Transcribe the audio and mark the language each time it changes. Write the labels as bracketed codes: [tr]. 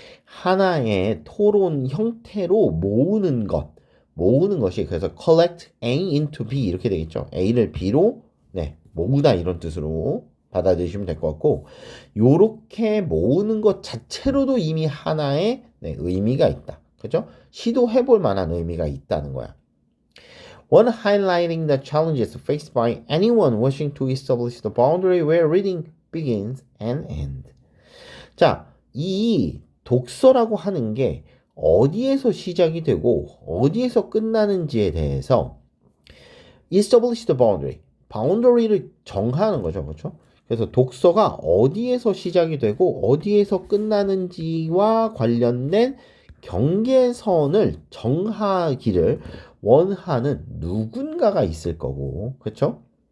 [ko] 하나의 토론 형태로 모으는 것이 그래서 [en] collect A into B [ko] 이렇게 되겠죠. A를 B로 모으다 이런 뜻으로 받아들이시면 될 것 같고 요렇게 모으는 것 자체로도 이미 하나의 의미가 있다. 그죠? 시도해볼 만한 의미가 있다는 거야. [en] One highlighting the challenges faced by anyone wishing to establish the boundary where reading begins and ends. [ko] 자, 이 독서라고 하는 게 어디에서 시작이 되고 어디에서 끝나는지에 대해서 [en] establish the boundary, [ko] boundary를 정하는 거죠. 그렇죠? 그래서 독서가 어디에서 시작이 되고 어디에서 끝나는지와 관련된 경계선을 정하기를 원하는 누군가가 있을 거고, 그렇죠?